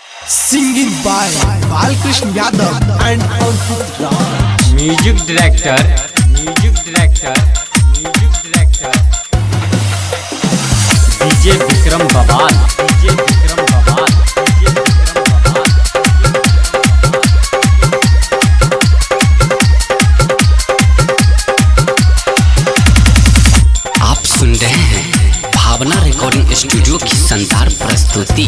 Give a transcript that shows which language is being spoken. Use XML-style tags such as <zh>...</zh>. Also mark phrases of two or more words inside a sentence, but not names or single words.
<en>Singing by Balkrishna Yadav and Ankit Raj. Music director DJ Vikram Babal.</en> <hi>आप सुन रहे हैं भावना रिकॉर्डिंग स्टूडियो की शानदार प्रस्तुति।</hi>